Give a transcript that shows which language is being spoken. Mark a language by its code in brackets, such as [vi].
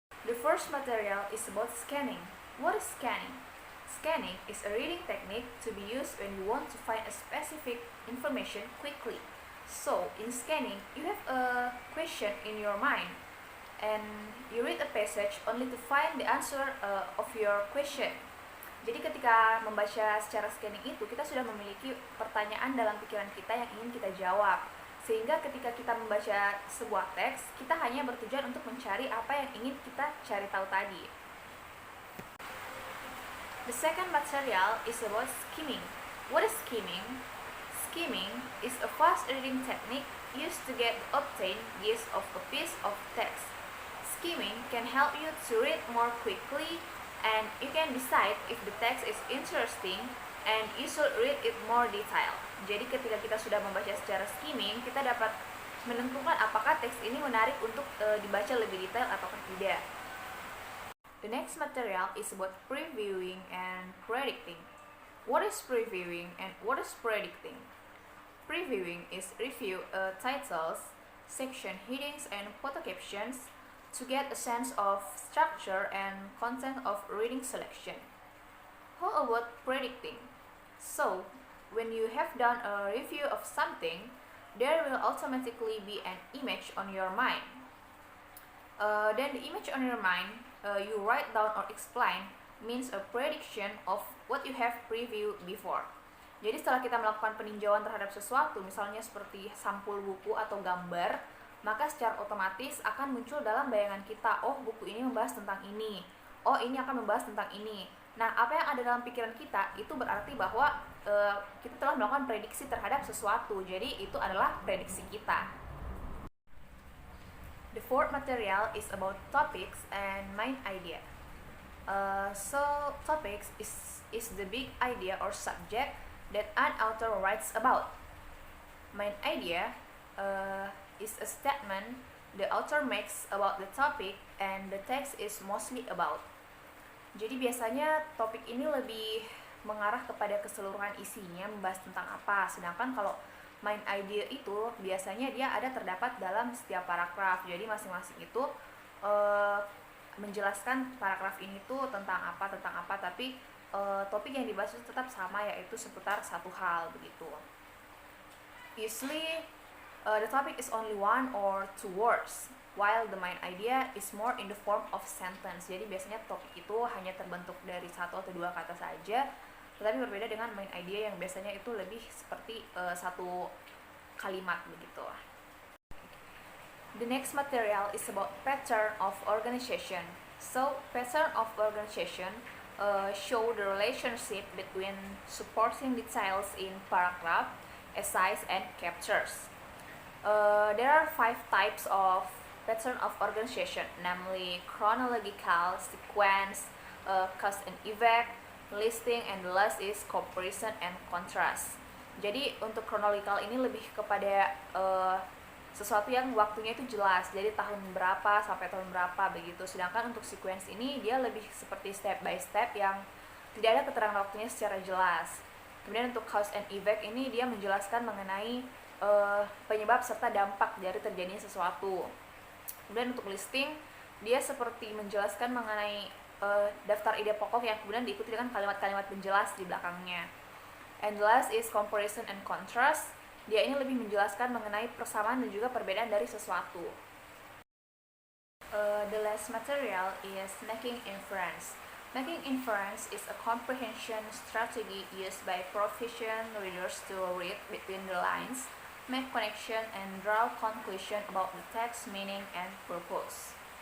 [en] The first material is about scanning. What is scanning? Scanning is a reading technique to be used when you want to find a specific information quickly. So, in scanning, you have a question in your mind and you read a passage only to find the answer of your question. [id] Jadi ketika membaca secara scanning itu, kita sudah memiliki pertanyaan dalam pikiran kita yang ingin kita jawab. Sehingga ketika kita membaca sebuah teks, kita hanya bertujuan untuk mencari apa yang ingin kita cari tahu tadi. [en] The second material is about skimming. What is skimming? Skimming is a fast reading technique used to get obtain gist of a piece of text. Skimming can help you to read more quickly and you can decide if the text is interesting and you should read it more detail. [id] Jadi ketika kita sudah membaca secara skimming, kita dapat menentukan apakah teks ini menarik untuk dibaca lebih detail ataukah tidak. [en] The next material is about previewing and predicting. What is previewing and what is predicting? Previewing is review titles, section headings and photo captions to get a sense of structure and content of reading selection. How about predicting? So, when you have done a review of something, there will automatically be an image on your mind. Then the image on your mind, you write down or explain, means a prediction of what you have previewed before. [id] Jadi setelah kita melakukan peninjauan terhadap sesuatu, misalnya seperti sampul buku atau gambar, maka secara otomatis akan muncul dalam bayangan kita, oh buku ini membahas tentang ini, oh ini akan membahas tentang ini. Nah, apa yang ada dalam pikiran kita itu berarti bahwa kita telah melakukan prediksi terhadap sesuatu, jadi itu adalah prediksi kita. [en] The fourth material is about topics and main idea. So topics is the big idea or subject that an author writes about. Main idea is a statement the author makes about the topic and the text is mostly about. [id] Jadi biasanya topik ini lebih mengarah kepada keseluruhan isinya, membahas tentang apa. Sedangkan kalau main idea itu biasanya dia ada terdapat dalam setiap paragraf. Jadi masing-masing itu menjelaskan paragraf ini tuh tentang apa, tapi topik yang dibahas itu tetap sama, yaitu seputar satu hal begitu. [en] Usually the topic is only one or two words, while the main idea is more in the form of sentence. [id] Jadi biasanya topik itu hanya terbentuk dari satu atau dua kata saja, tetapi berbeda dengan main idea yang biasanya itu lebih seperti satu kalimat begitu. [en] The next material is about pattern of organization. So, pattern of organization show the relationship between supporting details in paragraph, essays, and chapters. There are 5 types of pattern of organization, namely chronological, sequence, cause and effect, listing, and the last is comparison and contrast. [id] Jadi untuk chronological ini lebih kepada sesuatu yang waktunya itu jelas, jadi tahun berapa sampai tahun berapa begitu. Sedangkan untuk sequence ini dia lebih seperti [en] step by step [id] yang tidak ada keterangan waktunya secara jelas. Kemudian untuk cause and effect ini dia menjelaskan mengenai penyebab serta dampak dari terjadinya sesuatu. Kemudian untuk listing, dia seperti menjelaskan mengenai daftar ide pokok yang kemudian diikuti dengan kalimat-kalimat penjelas di belakangnya. [en] And last is comparison and contrast. [id] Dia ini lebih menjelaskan mengenai persamaan dan juga perbedaan dari sesuatu. [en] The last material is making inference. Making inference is a comprehension strategy used by proficient readers to read between the lines, make connection, and draw conclusion about the text meaning and purpose.